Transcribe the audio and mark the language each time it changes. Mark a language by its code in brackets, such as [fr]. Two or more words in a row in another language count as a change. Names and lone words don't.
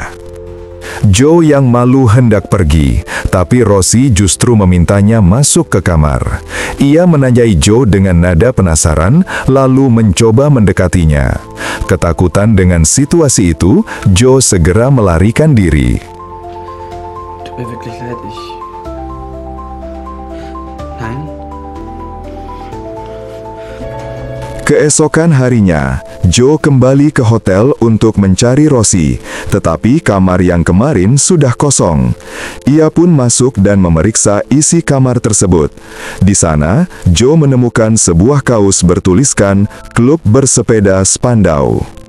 [id] Joe yang malu hendak pergi, tapi Rosie justru memintanya masuk ke kamar. Ia menanyai Joe dengan nada penasaran, lalu mencoba mendekatinya. Ketakutan dengan situasi itu, Joe segera melarikan diri. [de] Tut mir wirklich leid, Nein? [id] Keesokan harinya, Joe kembali ke hotel untuk mencari Rosie, tetapi kamar yang kemarin sudah kosong. Ia pun masuk dan memeriksa isi kamar tersebut. Di sana, Joe menemukan sebuah kaos bertuliskan Klub Bersepeda Spandau.